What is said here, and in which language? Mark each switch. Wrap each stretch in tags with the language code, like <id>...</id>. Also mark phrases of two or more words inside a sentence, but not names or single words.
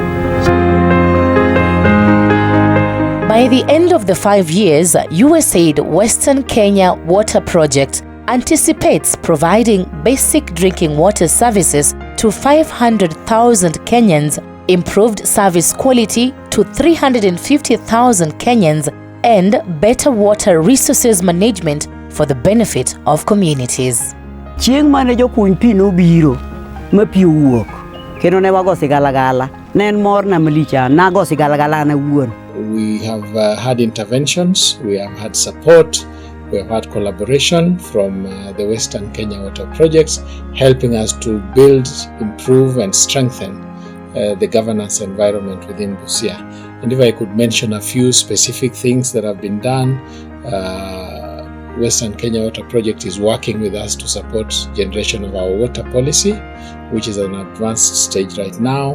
<en>By the end of the 5 years, USAID Western Kenya Water Project anticipates providing basic drinking water services to 500,000 Kenyans, improved service quality to 350,000 Kenyans, and better water resources management for the benefit of communities.</en> <luo>Chieng mane jokuny pi nobiro ma pi owuok kendo ne wago sigalagala, ne en mor na malicha, nago sigalagala na wuon.</luo> <en>We have had interventions, we have had support, we have had collaboration from the Western Kenya Water Projects, helping us to build, improve and strengthen the governance environment within Busia. And if I could mention a few specific things that have been done, Western Kenya Water Project is working with us to support generation of our water policy, which is an advanced stage right now.</en>